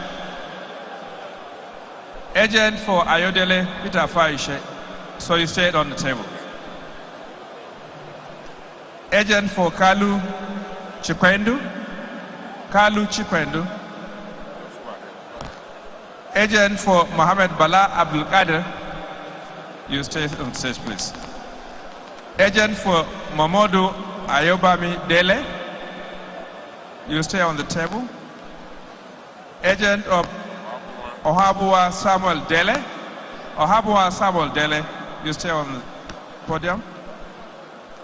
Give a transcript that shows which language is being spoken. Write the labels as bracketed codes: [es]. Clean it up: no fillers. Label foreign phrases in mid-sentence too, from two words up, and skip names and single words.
[en] Agent for Ayodele Peter Fayoshe. So you stayed on the table. Agent for Kalu Chikwendu. Kalu Chikwendu. Agent for Mohammed Bala Abdul Qadir. You stay on stage, please. Agent for Mamodu Ayobami Dele. You stay on the table. Agent of Ohabua Samuel Dele. Ohabua Samuel Dele. You stay on the podium.